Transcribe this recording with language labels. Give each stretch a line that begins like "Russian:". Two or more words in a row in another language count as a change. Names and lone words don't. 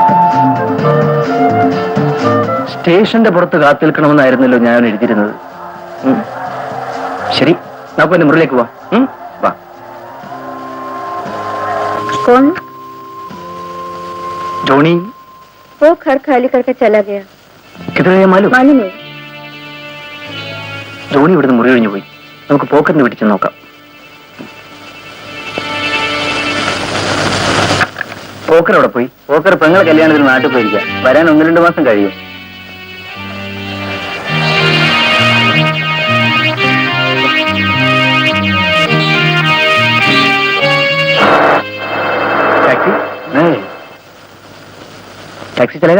Malayalam: സ്റ്റേഷന്റെ പുറത്ത് കാത്തിരിക്കണമെന്നായിരുന്നല്ലോ ഞാൻ എഴുതിയിരുന്നത്. ശരി, നമുക്ക് എന്റെ മുറിയിലേക്ക് പോവാം. വാ.
Hindi: कौन? ജോണി वो घर खाली करके चला गया. किधर गया मालूम? मालूम नहीं.
Malayalam: ജോണി ഇവിടുന്ന് മുറി ഒഴിഞ്ഞു പോയി. നമുക്ക് പോക്കറിന് പിടിച്ചു നോക്കാം. പോക്കർ അവിടെ പോയി. പോക്കർ പെങ്ങളെ കല്യാണത്തിന് നാട്ടിൽ പോയിരിക്കാം. വരാൻ 1-2 മാസം കഴിയും.
Hindi: टैक्सी नहीं, टैक्सी चलेगा?